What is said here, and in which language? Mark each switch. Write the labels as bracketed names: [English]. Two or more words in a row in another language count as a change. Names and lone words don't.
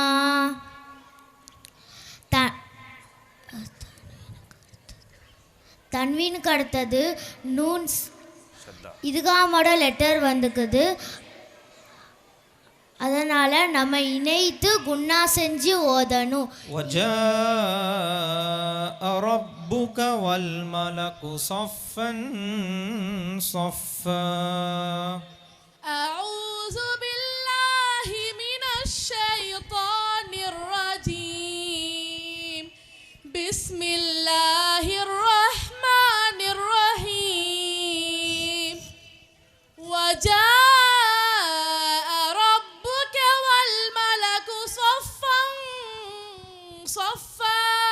[Tamil] தன்வீனுக்கு அடுத்தது நூன் இதுகாமோட லெட்டர் வந்துக்குது, அதனால் நம்ம இணைத்து குன்னா செஞ்சு ஓதணும். [Arabic] وجاء ربك والملك صفا صفا أعوذ بالله من الشيطان الرجيم بسم الله الرحمن الرحيم وجاء ربك والملك صفا صفا